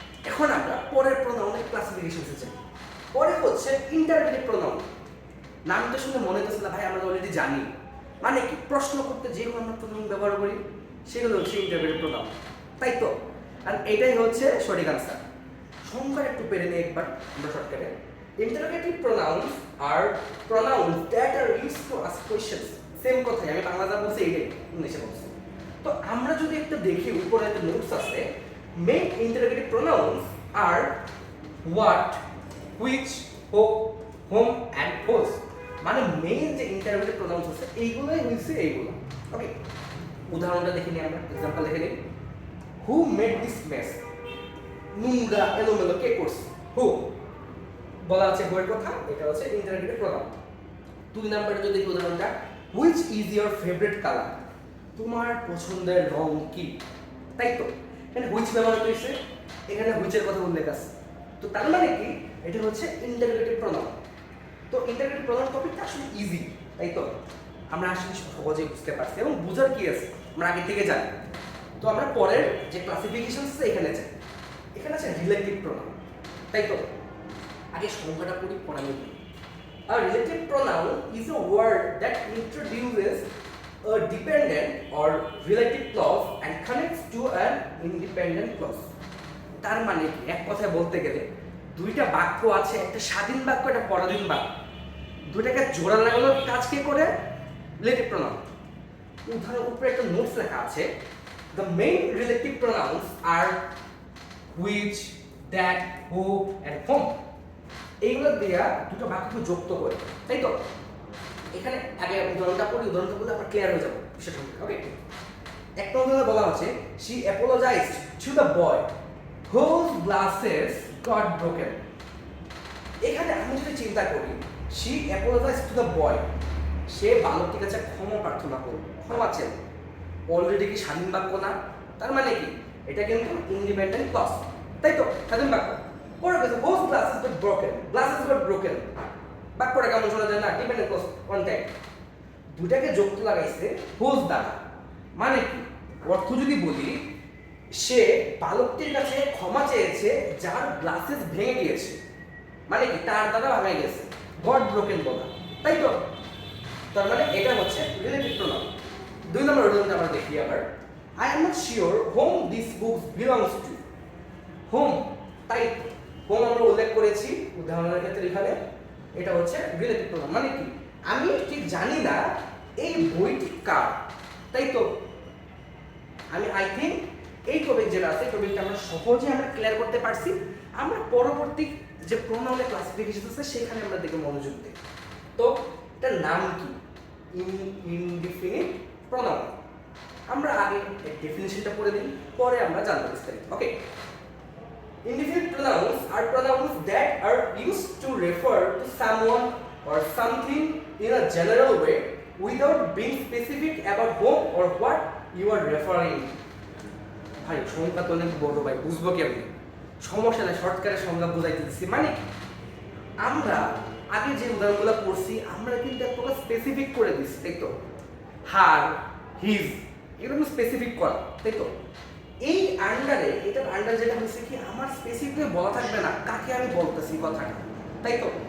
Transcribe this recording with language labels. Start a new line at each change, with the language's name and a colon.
Bangla: এখন আমরা পরের প্রোনাউনের ক্লাসিফিকেশনে যাই। পরে হচ্ছে ইন্টারোগেটিভ প্রোনাউন। নামটা শুনে মনে হচ্ছে না ভাই আমরা অলরেডি জানি, মানে কি প্রশ্ন করতে যেগুলো আমরা প্রোনাউন ব্যবহার করি সেগুলো হচ্ছে ইন্টারোগেটিভ প্রোনাউন, তাই তো। আর এটাই হচ্ছে সঠিক আনসার। সংখ্যার একটু পেরে নিই একবার আমরা শর্টকাটে।
English: Interrogative pronouns are pronouns that are used to ask questions.
Bangla: Same কথাই আমি বাংলা যা বলছি এইটাই ইংলিশে বলছি। তো আমরা যদি একটা দেখি উপরে একটা নোটস আছে,
English: Main interrogative pronouns আর what, which, whom and whose.
Bangla: মানে মেইন যে ইন্টারোগেটিভ প্রোনাউন্স আছে এইগুলোই হইছে এইগুলো। ওকে, উদাহরণটা দেখে নিই আমরা, এক্সাম্পল দেখে নিই।
English: Who made this mess?
Bangla: নোংরা এলোমেলো কে করছে? হু বলা আছে বইয়ের কথা, এটা হচ্ছে ইন্টারোগেটিভ প্রোনাউন। 2 নাম্বারে যদি দেখি উদাহরণটা,
English: Which is your favourite colour?
Bangla: তোমার পছন্দের রং কি? তাই তো এখানে হুইচ ব্যবহার করেছে, এখানে হুইচের কথা উল্লেখ আছে। তো তার মানে কি এটা হচ্ছে ইন্টারোগেটিভ প্রোনাউন। তো ইন্টারোগেটিভ প্রোনাউন টপিকটা আসলে ইজি, তাই তো আমরা আসলে সহজেই বুঝতে পারছি এবং বুঝার কি আছে আমরা আগে থেকে জানি। তো আমরা পরের যে ক্লাসিফিকেশন আছে এখানে যাই। এখানে আছে রিলেটিভ প্রোনাউন, তাই তো আগে সংখ্যাটা পড়ি পরে আমি বলি।
English: A relative pronoun is a word that introduces a dependent or relative clause and connects to an independent clause.
Bangla: তার মানে কি এক কথায় বলতে গেলে দুইটা বাক্য আছে, একটা স্বাধীন বাক্য একটা পরাধীন বাক্য, দুইটাকে জোড়া লাগানোর কাজ কে করে? Relative pronoun. উদাহরণ উপরে একটা নোটস লেখা আছে,
English: the main relative pronouns are which, that, who and whom.
Bangla: এইগুলো দিয়া দুটো বাক্যকে যুক্ত করে, তাই তো। এখানে আগে উদাহরণটা পড়ি, উদাহরণটা বলে আমরা ক্লিয়ার হয়ে যাবো বিষয়টা। ওকে, একটা উদাহরণে বলা আছে,
English: she apologized to the boy whose glasses got broken.
Bangla: এখানে আমি যদি চিন্তা করি,
English: she apologized to the boy,
Bangla: সে বালকটির কাছে ক্ষমা প্রার্থনা করল, ক্ষমা চেন। অলরেডি কি স্বাধীন বাক্য না? তার মানে কি এটা কিন্তু ইন্ডিপেন্ডেন্ট ক্লজ, তাই তো স্বাধীন বাক্য। পরে গেছে
English: whose glasses got broken, glasses got broken,
Bangla: বাক্যটা কেমন শোনা যায় না? ডিপেন্ডেন্ট ক্লজ কন্ট্যাক্ট, দুটাকে যুক্ত লাগাইছে whose দ্বারা। মানে কি অর্থ যদি বলি, সে বালকটির কাছে ক্ষমা চেয়েছে যার গ্লাসেস ভেঙে গিয়েছে, মানে কি তার দ্বারা ভেঙে গেছে, গট ব্রোকেন বলা, তাই তো। তার মানে এটা হচ্ছে রিলেটিভ প্রোনাউন। 2 নম্বর উদাহরণটা আমরা দেখি আবার,
English: I am not sure whom this book belongs to.
Bangla: whom, তাই whom আমরা উল্লেখ করেছি উদাহরণের ক্ষেত্রে এখানে, এটা হচ্ছে রিলেটিভ প্রোনাউন। মানে কি আমি ঠিক জানি না এই বইটি কার, তাই তো। আমি আই থিঙ্ক এই টপিক যেটা আছে এই টপিকটা আমরা সহজে আমরা ক্লিয়ার করতে পারছি। আমরা পরবর্তী যে প্রোনাউনের ক্লাসিফিকেশন আছে সেখানে আমরা দেখে মনোযোগ দিই। তো এটার নাম কি? Indefinite pronoun. আমরা আগে এর ডেফিনিশনটা পড়ে দিই, পরে আমরা জানবো বিস্তারিত।
English: Okay, indefinite pronouns are pronouns that are used to refer to someone or something in a general way without being specific about whom or what you are referring.
Bangla: ভাই সংজ্ঞা তো অনেক বড় ভাই, বুঝবো কেমনি? সমস্যা নাই, শর্টকাটে সংজ্ঞা বুঝাইতে দিচ্ছি। মানে কি আমরা আগে যে উদাহরণগুলো পড়ছি আমরা কিন্তু এক প্রকার স্পেসিফিক করে দিচ্ছি, তাই তো। হার, হিজ, এগুলো স্পেসিফিক করা, তাই তো। এই আন্ডারে, এটার আন্ডার যেটা হচ্ছে কি আমার স্পেসিফিক বলা থাকবে না কাকে আমি বলতেছি কথাটা, তাই তো।